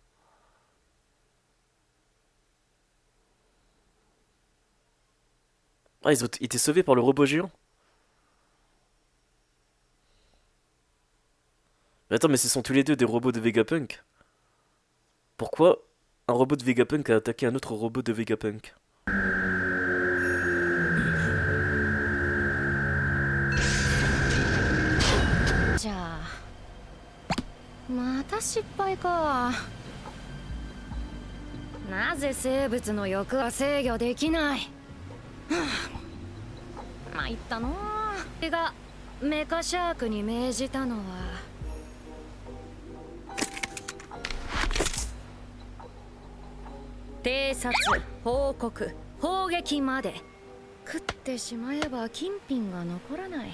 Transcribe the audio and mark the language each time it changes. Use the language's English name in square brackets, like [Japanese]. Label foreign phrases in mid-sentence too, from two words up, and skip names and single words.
[French] Ah, ils ont été sauvés par le robot géant. Mais attends, mais ce sont tous les deux des robots de Vegapunk. Pourquoi un robot de Vegapunk a attaqué un autre robot de Vegapunk? [Japanese] じゃあまた失敗か。なぜ生物の欲は制御できない。はあ、参ったの。がメカシャークに命じたのは偵察、報告、砲撃まで食ってしまえば金品が残らない。